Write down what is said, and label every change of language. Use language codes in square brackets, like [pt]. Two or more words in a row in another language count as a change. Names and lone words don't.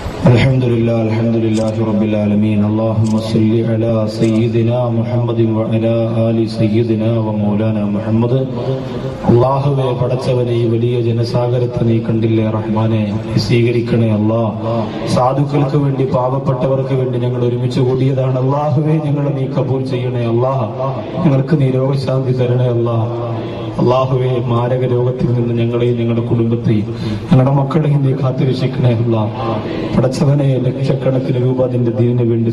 [ar] الحمد لله رب العالمين اللهم صل على سيدنا محمد وعلى آل سيدنا ومولانا محمد [ml] അല്ലാഹുവേ പടച്ചവനെ ഈ വലിയ ജനസാഗരത്തെ നീ കണ്ടില്ലേ റഹ്മാനെ സ്വീകരിക്കണേ അല്ലാഹ് സാധുക്കൾക്ക് വേണ്ടി പാവപ്പെട്ടവർക്ക് വേണ്ടി ഞങ്ങൾ ഒരുമിച്ച് കൂടിയതാണ് അല്ലാഹുവേ ഞങ്ങളെ നീ കബൂൽ ചെയ്യണേ അല്ലാഹ് ഞങ്ങൾക്ക് നീ രോഗശാന്തി തരണേ അല്ലാഹ് അല്ലാഹുവേ മാരക രോഗത്തിൽ നിന്ന് ഞങ്ങളെയും ഞങ്ങളുടെ കുടുംബത്തെയും ഞങ്ങളുടെ മക്കളെയും നീ കാത്തുരക്ഷിക്കണേ അല്ലാഹ് പടച്ചവനെ ലക്ഷക്കണക്കിന് രൂപ അതിന്റെ ദീനിന് വേണ്ടി